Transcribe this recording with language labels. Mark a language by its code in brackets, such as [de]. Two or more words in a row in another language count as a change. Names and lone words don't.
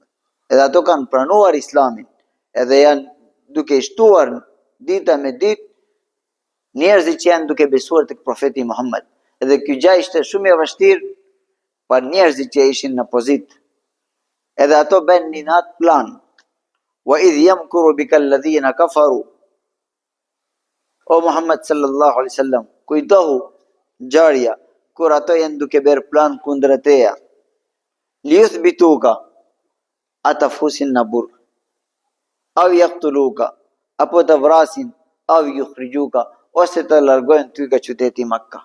[sq] Edhe ato kanë pranuar Islamin, edhe janë duke shtuar dita me ditë njerëzit që janë duke besuar tek profeti Muhammed. Edhe kjo gjë ishte shumë e vështirë për njerëzit që ishin në pozitë. Edhe ato bën një nat plan. [ar] وإذ يمكر بك الذين كفروا. [sq] O Muhammed [ar] صلى الله عليه وسلم, [sq] kujtohu ngjarja kur ato janë duke bërë plan kundër teja. [ar] ليثبتوك, [sq] ata fusin në burg. [ar] أو يقتلوك, [sq] apo të vrasin, [ar] أو يخرجوك, [sq] ose të largojnë ty nga qyteti Makka.